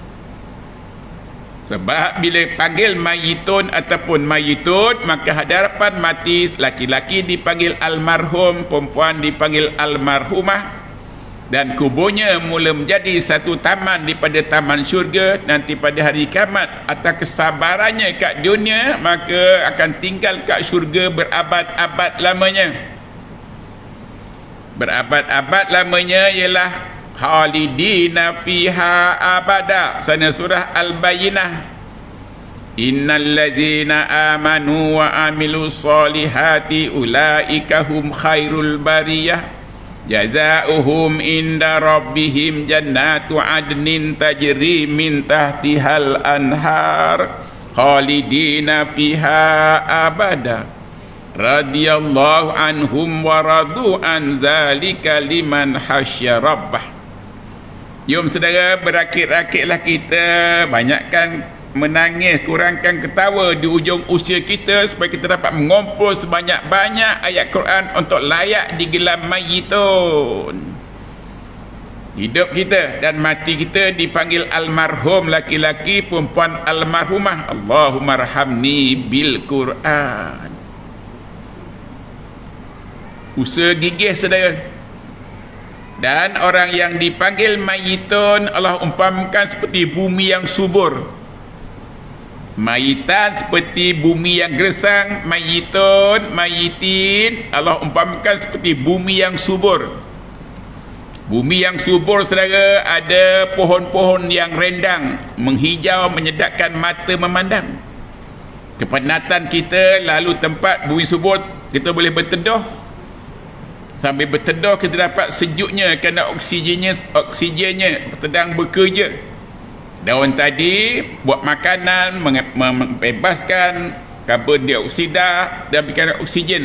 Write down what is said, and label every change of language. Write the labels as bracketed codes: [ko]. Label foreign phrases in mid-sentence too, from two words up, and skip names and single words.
[ms] Sebab bila panggil mayitun ataupun mayitun, maka hadapan mati, laki-laki dipanggil almarhum, perempuan dipanggil almarhumah, dan kuburnya mula menjadi satu taman daripada taman syurga. Nanti pada hari kiamat, atas kesabarannya kat dunia, maka akan tinggal kat syurga berabad-abad lamanya. Berabad-abad lamanya ialah [ar] خالدين فيها أبدا. [ms] Sana surah Al-Bayyinah. [ar] إن الذين آمنوا وعملوا الصالحات أولئك هم خير البرية جزاؤهم عند ربهم جنات عدن تجري من تحتها الأنهار خالدين فيها أبدا رضي الله عنهم ورضوا عنه ذلك لمن خشي ربه. [ms] Jom saudara, berakit-rakitlah kita, banyakkan menangis, kurangkan ketawa di ujung usia kita supaya kita dapat mengumpul sebanyak-banyak ayat Quran untuk layak digelar mayyitun. Hidup kita dan mati kita dipanggil almarhum, laki-laki, perempuan almarhumah. [ar] اللهم ارحمني بالقرآن. [ms] Usaha gigih saudara. Dan orang yang dipanggil mayyitun Allah umpamakan seperti bumi yang subur. Mayitan seperti bumi yang gersang, mayyitun, mayyitin Allah umpamakan seperti bumi yang subur. Bumi yang subur saudara, ada pohon-pohon yang rendang, menghijau, menyedapkan mata memandang. Kepenatan kita lalu tempat bumi subur, kita boleh berteduh. Sambil berteduh kita dapat sejuknya kerana oksigennya bertedang bekerja. Daun tadi buat makanan, membebaskan karbon dioksida dan berikan oksigen.